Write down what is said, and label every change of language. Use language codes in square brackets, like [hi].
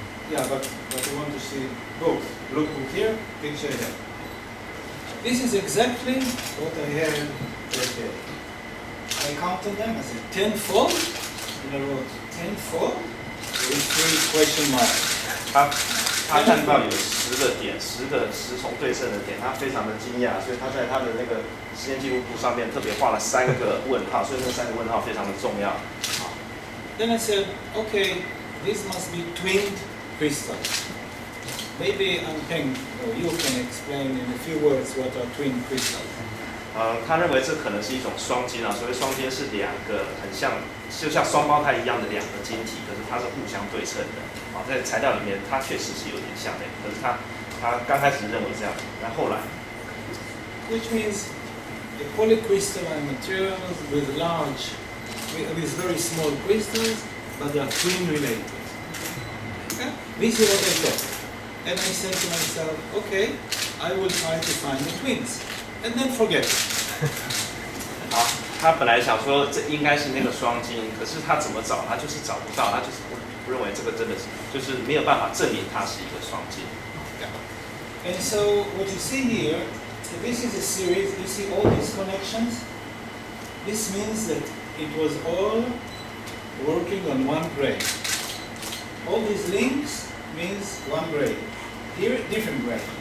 [en] Yeah, but you want to see both. Look here, picture here. This is exactly what I had right there. I counted them. I said tenfold, and I wrote tenfold with 3 question marks. [zh] 他看到有10个点，10重对称的点，他非常的惊讶，所以他在他的那个时间记录簿上面特别画了3个问号，所以那3个问号非常的重要。 [en] Then I said, okay, this must be twinned crystals. Maybe Peng, you can explain in a few words what are twin crystals. [zh] 他认为这可能是一种双晶啊，所谓双晶是2个很像，就像双胞胎一样的2个晶体，可是它是互相对称的。啊，在材料里面它确实是有点像的，可是他刚开始认为这样，但后来 [en] Which means the polycrystalline materials with very small crystals, but they are twin related. Okay? This is what I thought. And I said to myself, okay, I will try to find the twins. And then forget it. [zh] 好，他本来想说这应该是那个双晶，可是他怎么找，他就是找不到，他就是不认为这个真的是，就是没有办法证明它是一个双晶。 [en] And so what you see here, this is a series. You see all these connections. This means that it was all working on one brain. All these links means one brain. Here, different brain.